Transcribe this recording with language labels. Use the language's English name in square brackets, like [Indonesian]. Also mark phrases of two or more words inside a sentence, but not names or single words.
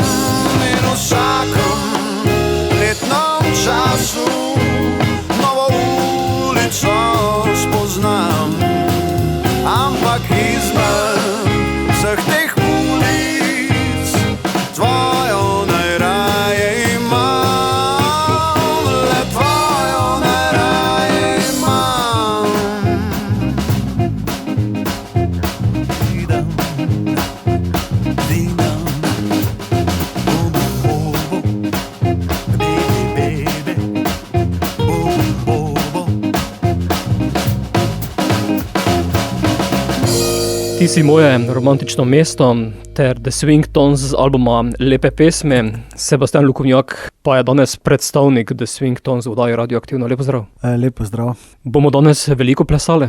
[Slovenian] In v vsakem letnem času novo ulico spoznam. Ampak izmed vseh teh ulic tvojo najraje imam. Le tvojo najraje imam. Didam, didam, bum bum bum, [English] baby baby, bum bum bum. [Slovenian] Ti si moje romantično mesto ter The Swing Tones z albuma Lepe pesmi. Sebastian Lukovnjak pa je danes predstavnik The Swing Tones v oddaji Radioaktivno. Lepo zdrav. Lepo zdrav. Bomo danes veliko plesali?